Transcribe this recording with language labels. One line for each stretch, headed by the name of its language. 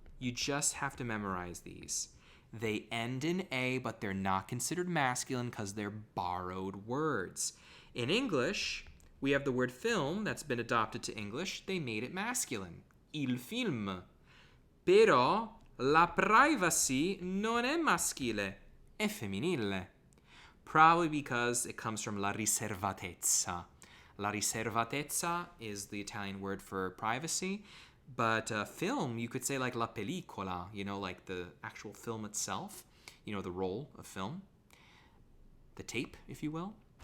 English: You just have to memorize these. They end in A, but they're not considered masculine because they're borrowed words. In English, we have the word film that's been adopted to English. They made it masculine. Il film.
Italian: Però la privacy non è maschile, è femminile.
English: Probably because it comes from la riservatezza. La riservatezza is the Italian word for privacy. But film, you could say like la pellicola, you know, like the actual film itself, you know, the roll of film, the tape, if you will.